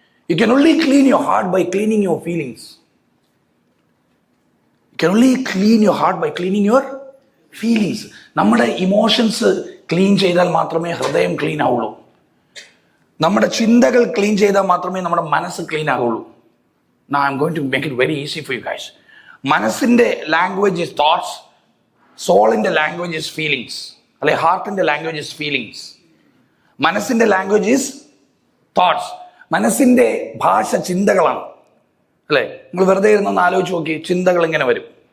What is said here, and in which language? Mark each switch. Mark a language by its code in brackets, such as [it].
[en] You can only clean your heart by cleaning your feelings. You can only clean your heart by cleaning your feelings. [ml] നമ്മുടെ emotions clean ചെയ്താൽ മാത്രമേ ഹൃദയം clean ആവുള്ളൂ. നമ്മുടെ ചിന്തകൾ clean ചെയ്താൽ മാത്രമേ നമ്മുടെ മനസ്സ് ക്ലീൻ ആവുള്ളൂ. [en] Now I'm going to make it very easy for you guys. [ml] മനസ്സിന്റെ language is thoughts, സോളിന്റെ language is feelings, അല്ലെ? ഹാർട്ടിന്റെ ലാംഗ്വേജ് ഇസ് ഫീലിങ്സ്, മനസ്സിന്റെ ലാംഗ്വേജ് ഇസ് തോട്ട്സ്. മനസ്സിന്റെ ഭാഷ ചിന്തകളാണ്, അല്ലെ? നിങ്ങൾ വെറുതെ ഇരുന്നൊന്ന് ആലോചിച്ച് നോക്കി, ചിന്തകൾ എങ്ങനെ വരും?